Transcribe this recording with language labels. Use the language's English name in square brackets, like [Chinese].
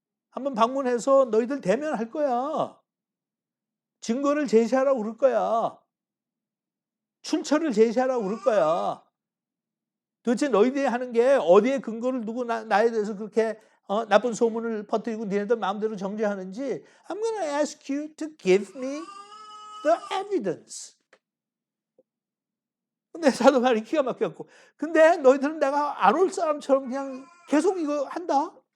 [Korean] 한번 방문해서 너희들 대면할 거야. 증거를 제시하라고 그럴 거야. 출처를 제시하라고 그럴 거야. 도대체 너희들이 하는 게 어디에 근거를 두고 나에 대해서 그렇게 나쁜 소문을 퍼뜨리고 니네들 마음대로 정죄하는지 [English] I'm gonna ask you to give me the evidence. [Korean] 근데 사도 바울이 기가 막혔고 근데 너희들은 내가 안 올 사람처럼 그냥 계속 이거 한다?